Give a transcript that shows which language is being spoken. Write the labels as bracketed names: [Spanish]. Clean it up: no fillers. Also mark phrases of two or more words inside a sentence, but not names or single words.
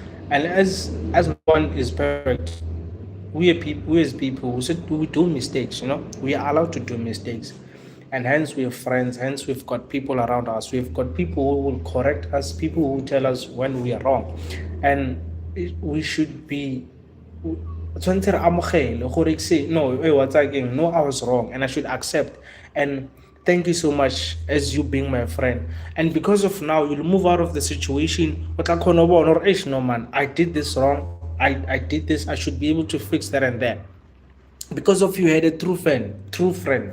[English] And as no one is perfect, we as people, we do mistakes, we are allowed to do mistakes. And hence we have friends, hence we've got people around us, we've got people who will correct us, people who tell us when we are wrong. And we should be [Tswana] tshwanetse re amogele gore [English] say no, what's again, no, I was wrong and I should accept. And thank you so much as you being my friend. And because of now, you'll move out of the situation. But no man, I did this wrong. I did this. I should be able to fix that and that. Because of you had a true friend.